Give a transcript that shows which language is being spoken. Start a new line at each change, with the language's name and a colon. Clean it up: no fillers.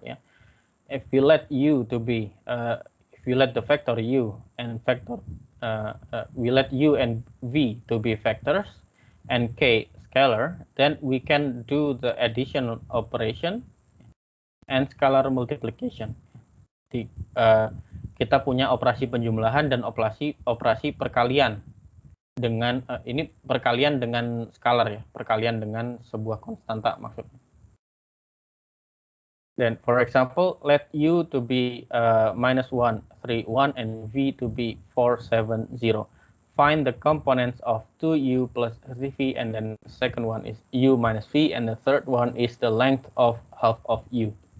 English: Yeah, if we let u to be, if we let the vector u and vector, we let u and v to be vectors, and k scalar, then we can do the addition operation and scalar multiplication.
Indonesian: Jadi, kita punya operasi penjumlahan dan operasi perkalian dengan ini perkalian dengan skalar ya, perkalian dengan sebuah konstanta maksudnya.
English: Then, for example, let u to be -1, 3, 1, and v to be 4, 7, 0. Find the components of 2u plus 3v, and then the second one is u minus v, and the third one is the length of half of u.